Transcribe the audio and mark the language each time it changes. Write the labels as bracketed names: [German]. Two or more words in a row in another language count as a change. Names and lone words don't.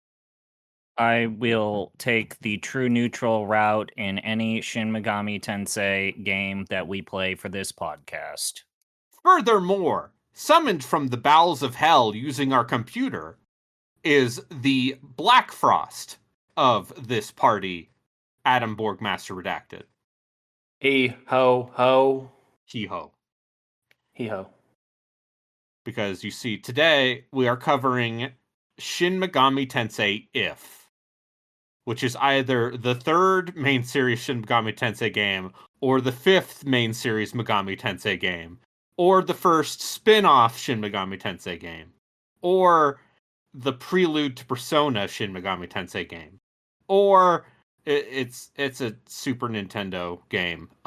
[English] I will take the true neutral route in any Shin Megami Tensei game that we play for this podcast. Furthermore, summoned from the bowels of hell using our computer is the Black Frost of this party, Adam Borgmaster Redacted. Hee Ho Ho. Hee Ho. Hee Ho. Because you see, today we are covering Shin Megami Tensei If, which is either the third main series Shin Megami Tensei game, or the fifth main series Megami Tensei game, or the first spin-off Shin Megami Tensei game, or the prelude to Persona Shin Megami Tensei game, or it's a Super Nintendo game.